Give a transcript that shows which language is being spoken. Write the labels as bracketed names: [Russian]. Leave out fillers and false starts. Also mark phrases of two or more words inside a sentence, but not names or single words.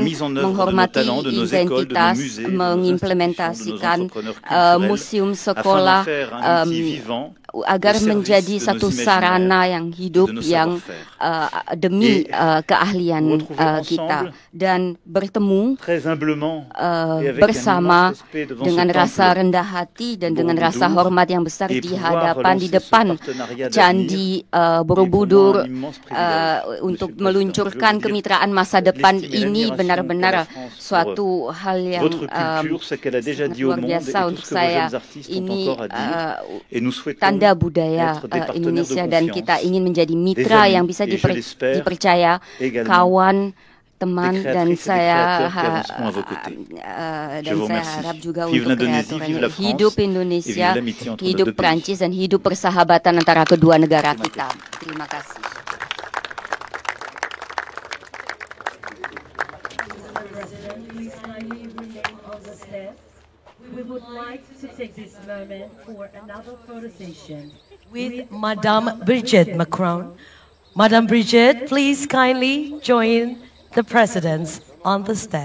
[French] mise en œuvre de nos [Indonesian] menghormati [French] talents, de nos écoles, de nos [Indonesian] identitas, [French] musées, de nos [Indonesian] mengimplementasikan [French] institutions, de nos entrepreneurs culturels, [Indonesian] museum [French] afin [Indonesian] sekolah [French] d'en faire un outil vivant [Indonesian] agar [French] au service [Indonesian] menjadi [French] de nos [Indonesian] satu [French] imaginaires [Indonesian] sarana yang hidup [French] et de nos [Indonesian] yang [French] savoir-faire. [Indonesian] demi [French] Et [Indonesian] keahlian [French] retrouver [Indonesian] kita, [French] ensemble, [Indonesian] dan bertemu [French] très humblement et avec [Indonesian] bersama [French] un immense respect devant [Indonesian] dengan [French] ce [Indonesian] rasa [French] temple [Indonesian] rendah hati dan dengan [French] Borobudur, [Indonesian] rasa hormat yang besar [French] et [Indonesian] di [French] pouvoir [Indonesian] hadapan di [French] relancer ce [Indonesian] depan [French] partenariat [Indonesian] Candi [French] d'avenir [Indonesian] Borobudur [French] est pour moi un immense privilège, [Indonesian] untuk [French] Monsieur le [Indonesian] meluncurkan [French] Président. Je veux dire, [Indonesian] kemitraan masa depan [French] l'estime et [Indonesian] ini [French] l'admiration [Indonesian] benar-benar [French] qu'a la France pour [Indonesian] suatu hal yang [French] votre culture, ce qu'elle a déjà [Indonesian] sangat [French] dit au [Indonesian] luar [French] monde et [Indonesian] biasa [French] tout [Indonesian] untuk [French] ce que vos [Indonesian] saya. [French] jeunes artistes ont [Indonesian] Ini [French] encore à dire. Et nous souhaitons [Indonesian] tanda budaya [French] être des partenaires [Indonesian] Indonesia, [French] de [Indonesian] dan [French] confiance, [Indonesian] kita ingin menjadi [French] des [Indonesian] mitra [French] amis, [Indonesian] yang bisa [French] et je l'espère [Indonesian] dipercaya, [French] également [Indonesian] kawan, teman, [French] des [Indonesian] dan [French] créatrices et des [Indonesian] saya [French] créateurs qui avanceront à vos côtés. Je [Indonesian] dan [French] vous [Indonesian] saya [French] remercie. [Indonesian] harap juga [French] Vive [Indonesian] untuk [French] l'Indonésie, vive la [Indonesian] kreatornya [French] France, [Indonesian] hidup [French] et vive [Indonesian] Indonesia, [French] l'amitié entre nos [Indonesian] hidup [French] deux pays. [Indonesian] Prancis, dan hidup persahabatan antara kedua negara kita. Terima kasih. [English] Please kindly remain on the steps. We would like to take this moment for another photo session with Madame Brigitte Macron. Madame Brigitte, please kindly join the presidents on the steps.